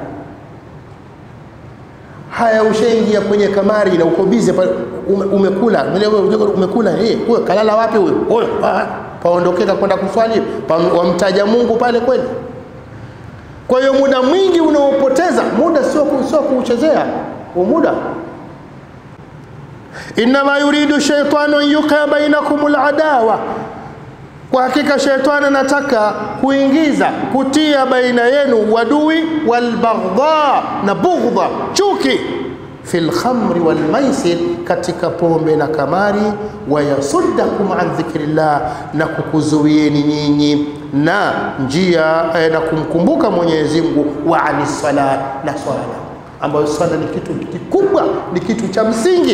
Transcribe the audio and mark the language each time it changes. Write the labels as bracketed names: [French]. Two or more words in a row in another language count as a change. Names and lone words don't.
[Swahili] Haya, ushaingia kwenye kamari na uko busy umekula, umekula wewe kalala wapi wewe? Paondokeka kwenda kuswali, wamtaja Mungu pale kweli? Kwa hiyo muda mwingi unaopoteza, muda sio kuuchezea muda. [Arabic] إنما يريد الشيطان أن يوقع بينكم العداوة, [Swahili] kwa hakika shetani anataka kutia baina yenu uadui, walbaghdha, na bughdha, chuki, [Arabic] في الخمر والميسر, [Swahili] katika pombe na kamari, [Arabic] ويصدكم عن ذكر الله, [Swahili] na kukuzuieni nyinyi na njia na kumkumbuka Mwenyezi Mungu, [Arabic] وعن الصلاة, [Swahili] na swala, ambayo swala ni kitu kikubwa, ni kitu cha msingi.